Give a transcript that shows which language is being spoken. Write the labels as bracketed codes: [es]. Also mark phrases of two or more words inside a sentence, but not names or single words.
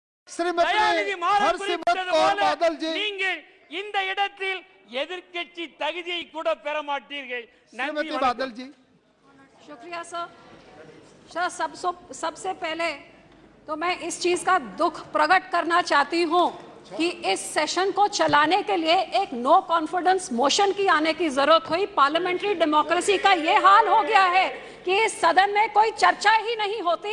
[ta] தயாநிதி மாறன் குறிப்பிட்டது போல நீங்கள் இந்த இடத்தில் எதிர்க்கட்சி தகுதியை கூட பெற மாட்டீர்கள். [hi] श्रीमती बादल जी। शुक्रिया सर। सबसे पहले तो मैं इस चीज का दुख प्रकट करना चाहती हूं कि इस सेशन को चलाने के लिए एक [en] no confidence motion [hi] की आने की जरूरत हुई। [en] parliamentary democracy [hi] का ये हाल हो गया है कि इस सदन में कोई चर्चा ही नहीं होती।